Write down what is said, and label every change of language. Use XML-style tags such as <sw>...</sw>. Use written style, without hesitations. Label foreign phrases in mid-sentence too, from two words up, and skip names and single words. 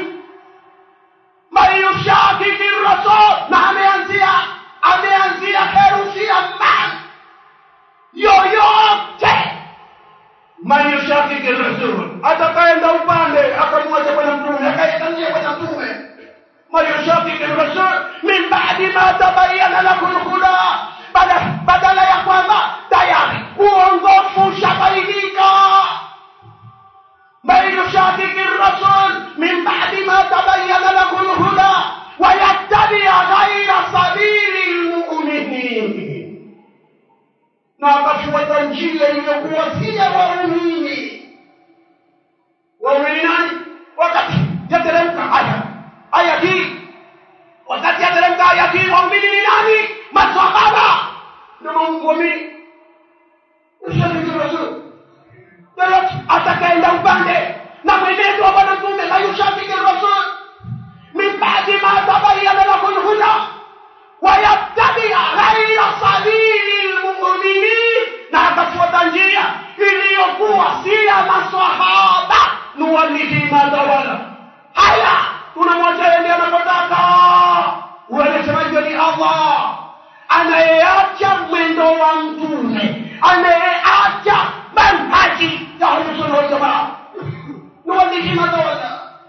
<ar>من يشاقق رسول,</ar> <sw>na ameanzia herufi ya man yoyote.</sw> <ar>من يشاقق رسول,</ar> <sw>atakaenda upande akamwacha bwana mtume, akaenda bwana mtume.</sw> <ar>من يشاقق رسول من بعد ما تبين له الهدى,</ar> <sw>badala ya kwamba tayari uongofu ushabainika.</sw> <ar>من يشاقق رسول من بعد ما تبين له الهدى ويتبع غير سبيل المؤمنين,</ar> <sw>na akafuata njia iliyokuwa si ya waumini. Waumini nani? Wakati yateremka aya hii, wakati yateremka aya hii, waumini ni nani? Maswahaba na waumini.</sw> <ar>يشاقق رسول,</ar> <sw>yoyote atakaenda upande na mwenendo wa bwana mtume,</sw> <ar>لا يشاقق رسول من بعد ما تبين له الهدى ويتبع غير سبيل المؤمنين,</ar> <sw>na akafuata njia iliyokuwa si ya maswahaba,</sw> <ar>نوله ما تولى.</ar> <sw>Haya, tunamwacha yeye anapotaka. Wanasema hivyo ni Allah anayeacha mwendo wa mtume, anayeacha manhaji ya</sw> <ar>أهل السنة والجماعة, نوله ما تولى.</ar>